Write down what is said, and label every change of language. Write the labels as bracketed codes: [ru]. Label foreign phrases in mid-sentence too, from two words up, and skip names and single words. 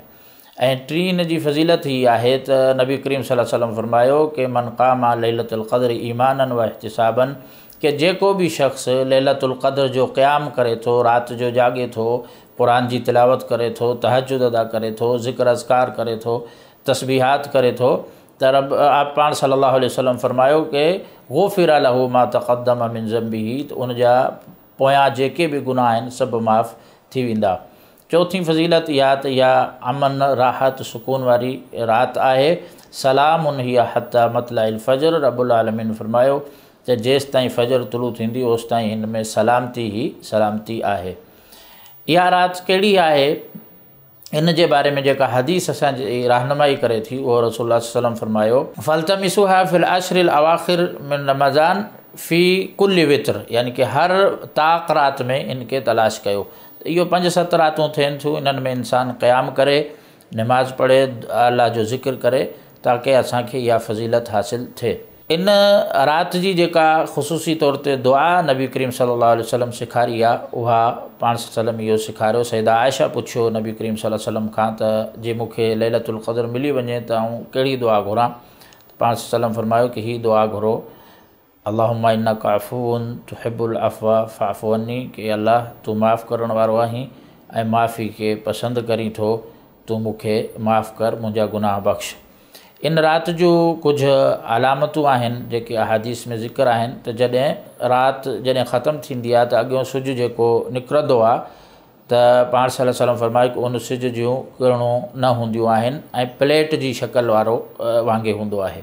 [sd] ऐं टी इन जी फ़ज़ीलत ही आहे त नबी करीम [ar] صلى الله عليه وسلم [sd] फ़रमायो कि [ar] من قام ليلة القدر إيمانا واحتسابا, [sd] कि जेको बि शख़्स लैलतुल क़द्र जो क़याम करे थो, राति जो जागे थो, क़ुरान जी तिलावत करे थो, तहज्जुद अदा करे थो, ज़िक्र अज़कार करे थो, तस्बीहात करे थो, त रब आप पाण [ar] صلى الله عليه وسلم [sd] फ़रमायो कि [ar] غفر له ما تقدم من ذنبه, [sd] त उन जा पोयां जेके बि गुनाह आहिनि सभु माफ़ थी वेंदा। चौथीं फ़ज़ीलत इहा त इहा अमन राहत सुकून वारी राति आहे। [ar] سلام هي حتى مطلع الفجر, [sd] रब्बुल आलमीन फ़रमायो त जेसि ताईं फ़जर तुलू थींदी ओसि ताईं हिन में सलामती ई सलामती आहे। इहा राति कहिड़ी आहे, इन जे बारे में जेका हदीस असांजी रहनुमाई करे थी उहो रसूलुल्लाह [ar] صلى الله عليه وسلم [sd] फ़रमायो [ar] فالتمسوها في العشر الأواخر من رمضان في كل وتر, [sd] यानी कि हर ताक़ राति में इनके तलाश कयो। इहो 5-7 रातूं थियनि थियूं, इन्हनि में इंसानु क़याम करे, नमाज़ पढ़े, अल्लाह जो ज़िक्र करे, ताकि असांखे इहा फ़ज़ीलत हासिल थिए। इन राति जी जेका ख़ुसूसी तौर ते दुआ नबी करीम [ar] صلى الله عليه وسلم [sd] सेखारी आहे, उहा पाण सल्लम इहो सेखारियो। सैयदा आयशा पुछियो नबी करीम [ar] صلى الله عليه وسلم [sd] खां त जे मूंखे लैलतुल क़द्र मिली वञे त आऊं कहिड़ी दुआ घुरां? पाण सल्लम फ़रमायो कि हीअ दुआ घुरो, [ar] اللهم إنك عفو تحب العفو فاعف عني, [sd] कि अल्लाह तूं माफ़ करण वारो आहीं ऐं माफ़ी खे पसंदि करीं थो, तूं मूंखे माफ़ कर, मुंहिंजा गुनाह बख़्श। इन राति जूं कुझु अलामतूं आहिनि जेके अहादीस में ज़िक्र आहिनि त जॾहिं राति ख़तमु थींदी आहे त अॻियों सिजु जेको निकिरंदो आहे त पाण [ar] صلى الله عليه وسلم [sd] फरमायो कि उन सिज जूं किरणूं न हूंदियूं आहिनि ऐं प्लेट जी शक्ल वारो वांगुरु हूंदो आहे।